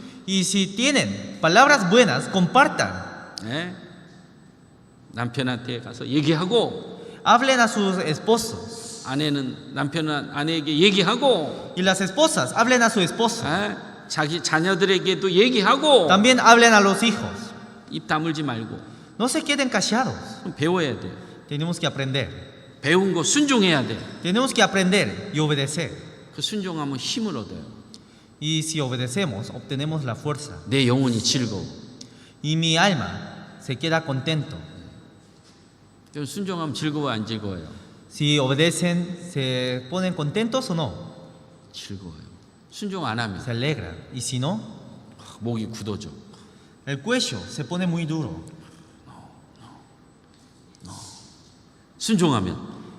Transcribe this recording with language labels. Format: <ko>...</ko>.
<es>Y si tienen palabras buenas, compartan.</es> <ko>네? 남편한테 가서 얘기하고,</ko> <es>Hablen a sus esposos.</es> <ko>아내는 아내에게 얘기하고,</ko> <es>Y las esposas, hablen a su esposo.</es> <ko>네? 자기 자녀들에게도 얘기하고,</ko> <es>También hablen a los hijos.</es> <ko>입 다물지 말고.</ko> <es>No se queden callados.</es> <ko>그럼 배워야 돼요.</ko> <es>Tenemos que aprender.</es> <ko>배운 거 순종해야 돼.</ko> <es>Tenemos que aprender y obedecer.</es> <ko>그 순종하면 힘을 얻어요.</ko> <es>Y si obedecemos, obtenemos la fuerza.</es> <ko>내 영혼이 즐거워.</ko> <es>Y mi alma se queda contento.</es> <ko>여러분, 순종하면 즐거워 안 즐거워요?</ko> <es>Si obedecen, ¿se ponen contentos o no?</es> <ko>즐거워요. 순종 안 하면</ko> <es>Se alegran. Y si no,</es> <ko>목이 굳어져.</ko> <es>el cuello se pone muy duro.</es> <ko>순종하면</ko>